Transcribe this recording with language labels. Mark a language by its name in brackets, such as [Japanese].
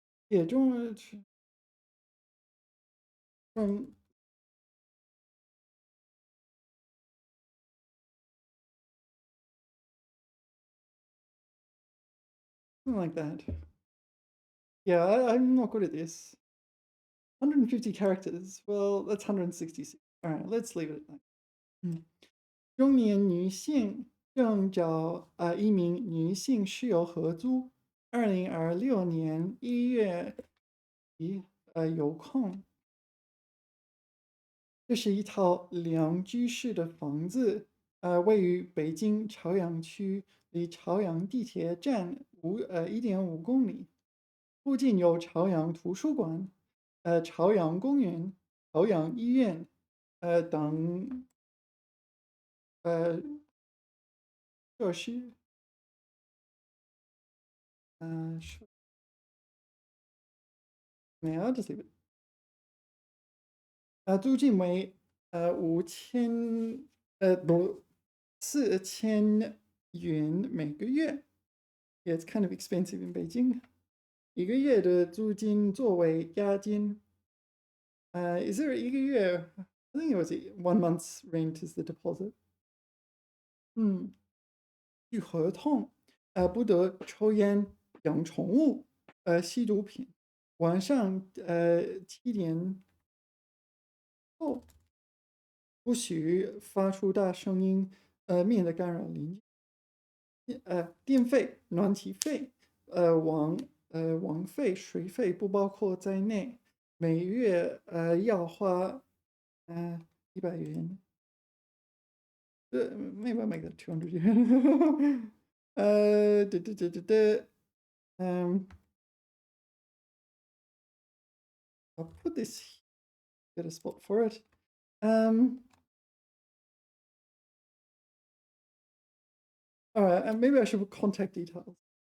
[English] yeah, from something like that. Yeah, I'm not good at this. 150 characters. Well, that's 166. All right, let's leave it at that. [Chinese] 中年女性正找一名女性室友合租。 2026年1月有空。这是一套两居室的房子，位于北京朝阳区，离朝阳地铁站1.5公里。附近有朝阳图书馆、朝阳公园、朝阳医院等设施。没有，这是租金为5000不4000元每个月。 [English] Yeah, it's kind of expensive in Beijing. [Chinese] 一个月的租金作为押金。 [English] Is there [Chinese] 一个月 [English] I think it was 1 month's rent is the deposit. [Chinese] 据合同，不得抽烟、养宠物、吸毒品。晚上7点后不许发出大声音，免得干扰邻居。电费、暖气费、网费、水费不包括在内，每月要花100元。 [English] Maybe I'll make that 200 yuan. Da, da, da, da, da. I'll put this, get a spot for it. All right, maybe I should put contact details.